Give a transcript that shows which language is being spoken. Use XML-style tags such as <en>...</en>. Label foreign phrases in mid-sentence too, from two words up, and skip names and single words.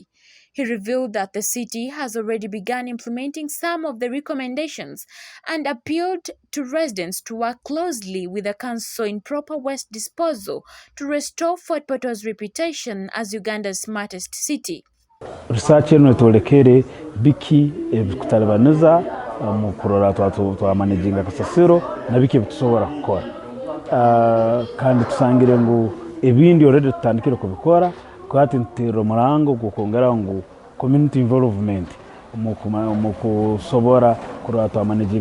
<en>He revealed that the city has already begun implementing some of the recommendations and appealed to residents to work closely with the council in proper waste disposal to restore Fort Portal's reputation as Uganda's smartest city.</en> <ttj>Research eno etolekere biki ebikutalabaniza mu kurora twa managing akasasiro na biki bitusobora kukora kandi tusangire ngo ebindi already tutandikira kubikora kwati ntero murango gukongera ngo</ttj> <en>community involvement</en> <ttj>mu kusobora kurora twa managing</ttj>